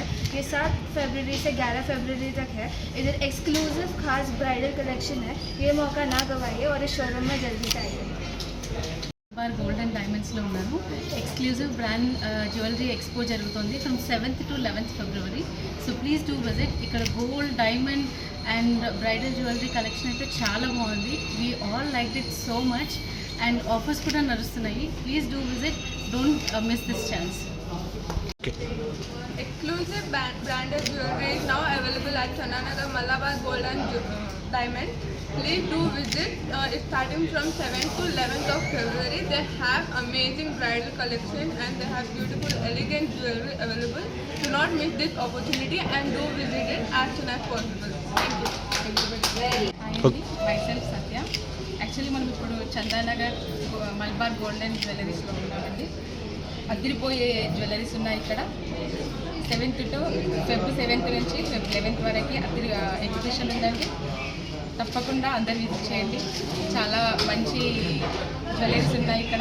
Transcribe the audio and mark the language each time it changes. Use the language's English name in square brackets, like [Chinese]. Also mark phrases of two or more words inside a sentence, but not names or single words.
[Hindi] ये 7 फरवरी से 11 फरवरी तक है। इधर एक्सक्लूसिव खास [English] bridal collection [Hindi] है। ये मौका ना गवाइए और इस शोरूम में जल्दी से आइए। [Telugu] మలబార్ గోల్డ్ అండ్ డైమండ్స్లో ఉన్నాను. [English] exclusive brand jewellery expo [Telugu] జరుగుతుంది [English] from 7th to 11th February. So please do visit. [Telugu] ఇక్కడ [English] gold, diamond and bridal jewellery collection [Telugu] అయితే చాలా బాగుంది. [English] we all like it so much and offers [Telugu] కూడా నడుస్తున్నాయి. [English] Please do visit, don't miss this chance. Exclusive branded jewelry is now available at Chandanagar Malabar Gold and Diamond. Please do visit. It's starting from 7th to 11th of February. They have amazing bridal collection and they have beautiful, elegant jewelry available. Do not miss this opportunity and do visit it as soon as possible. Thank you. myself Satya. [Telugu] యాక్చువల్లీ మనం ఇప్పుడు చందానగర్ మలబార్ గోల్డ్ అండ్ జ్యువెలరీస్లో ఉన్నామండి. అదిరిపోయే జ్యువెలరీస్ ఉన్నాయి ఇక్కడ. [English] 7th to Feb 7th [Telugu] నుంచి Feb 11th వరకు అదిరి ఎగ్జిబిషన్ ఉందండి. తప్పకుండా అందరు విజిట్ చేయండి. చాలా మంచి జ్యువెలరీస్ ఉన్నాయి ఇక్కడ.